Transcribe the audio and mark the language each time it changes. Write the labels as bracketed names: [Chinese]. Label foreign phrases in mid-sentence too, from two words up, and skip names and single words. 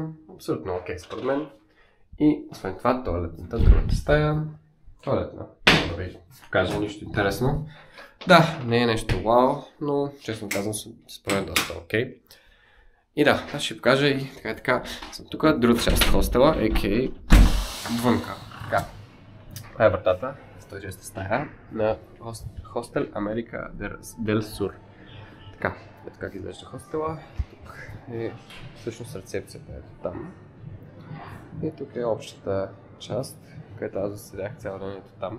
[Bulgarian] Абсолютно окей според мен. И освен това, тоалетната, другата стая. Тоалетна. Да ви покажа нищо интересно. Да, не е нещо вау, но честно казвам според мен доста окей. И да, аз ще покажа и така съм тук, другата част от хостела, a.k.a. вънка. Така, това е вратата, 106 стая на хостел Америка дел Сур. Така, ето как изглежда хостела. Тук е всъщност рецепцията, ето там. И тук е общата част, където аз заседях цял ден ето там.